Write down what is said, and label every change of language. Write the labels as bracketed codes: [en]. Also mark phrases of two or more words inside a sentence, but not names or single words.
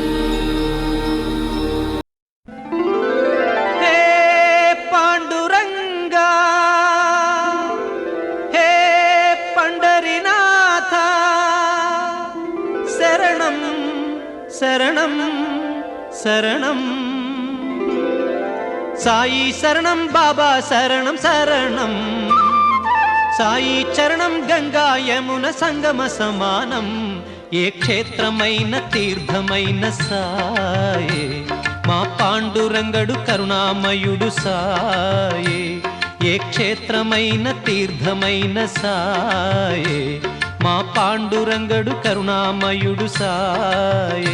[sa] हे पाण्डुरङ्गा, हे पंडरीनाथ, शरणं शरणं शरणं। साई शरणं बाबा शरणं शरणं। साई चरणं गंगा यमुना संगम समानं। [te] ఏ క్షేత్రమైన తీర్థమైన సాయే మా పాండురంగడు కరుణామయుడు సాయే. ఏ క్షేత్రమైన తీర్థమైన సాయే మా పాండురంగడు కరుణామయుడు సాయే.